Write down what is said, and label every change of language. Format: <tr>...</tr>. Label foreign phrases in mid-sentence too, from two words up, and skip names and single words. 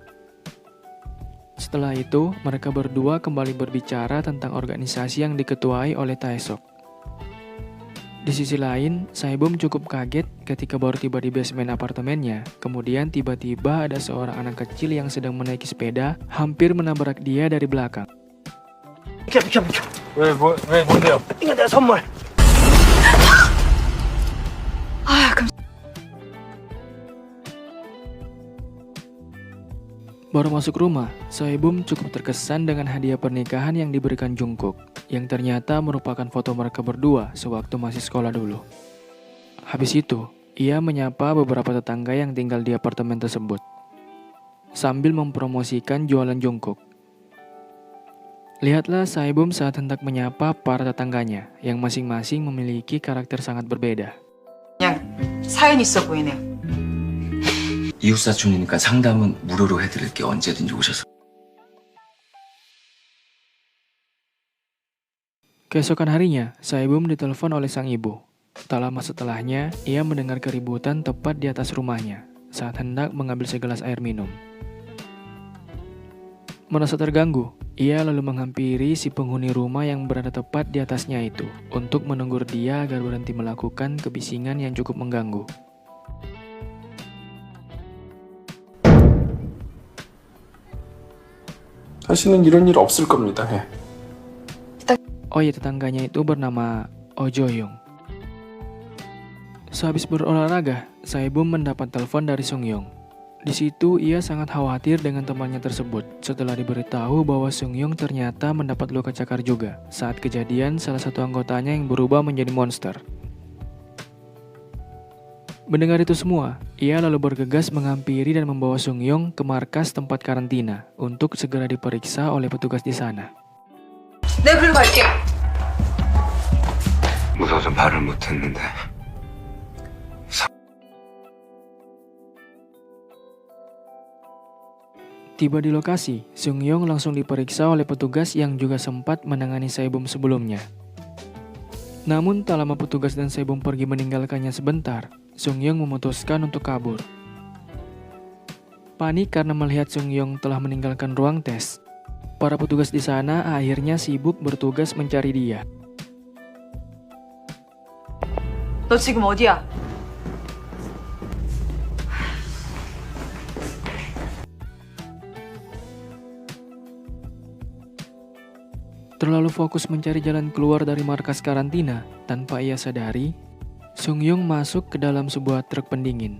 <id>Setelah itu, mereka berdua kembali berbicara tentang organisasi yang diketuai oleh Taesok. Di sisi lain, Saebom cukup kaget ketika baru tiba di basement apartemennya. Kemudian tiba-tiba ada seorang anak kecil yang sedang menaiki sepeda, hampir menabrak dia dari belakang.</id> <ko>왜 뭔데요? 이거 내 선물. 아, 그럼</ko> <id>Baru masuk rumah, Saebom cukup terkesan dengan hadiah pernikahan yang diberikan Jungkook, yang ternyata merupakan foto mereka berdua sewaktu masih sekolah dulu. Habis itu, ia menyapa beberapa tetangga yang tinggal di apartemen tersebut, sambil mempromosikan jualan Jungkook. Lihatlah Saebom saat hendak menyapa para tetangganya, yang masing-masing memiliki karakter sangat berbeda.</id> <ko>그냥 사연 있어 보이네요. 이웃사촌이니까 상담은 무료로 해드릴게 언제든지 오셔서.</ko> <id>Keesokan harinya, Saebom ditelepon oleh sang ibu. Tak lama setelahnya, ia mendengar keributan tepat di atas rumahnya saat hendak mengambil segelas air minum. Merasa terganggu, ia lalu menghampiri si penghuni rumah yang berada tepat di atasnya itu untuk menegur dia agar berhenti melakukan kebisingan yang cukup mengganggu.</id> <ko>다시는 이런 일 없을 겁니다. 예.</ko> <id>Oh ya, tetangganya itu bernama Oh Jo-young. Sehabis berolahraga, Saebom mendapat telepon dari Sung-young. Di situ ia sangat khawatir dengan temannya tersebut setelah diberitahu bahwa Sung-young ternyata mendapat luka cakar juga saat kejadian salah satu anggotanya yang berubah menjadi monster. Mendengar itu semua, ia lalu bergegas menghampiri dan membawa Sung-young ke markas tempat karantina untuk segera diperiksa oleh petugas di sana.</id> <ko>내가 글로 갈게. 무서워서 말을 못했는데.</ko> <id>Tiba di lokasi, Sung-young langsung diperiksa oleh petugas yang juga sempat menangani Saebom sebelumnya. Namun tak lama petugas dan Saebom pergi meninggalkannya sebentar, Sung-young memutuskan untuk kabur. Panik karena melihat Sung-young telah meninggalkan ruang tes, para petugas di sana akhirnya sibuk bertugas mencari dia.</id> <ko>너 지금 어디야?</ko> <id>Terlalu fokus mencari jalan keluar dari markas karantina, tanpa ia sadari, Sung-young masuk ke dalam sebuah truk pendingin.</id>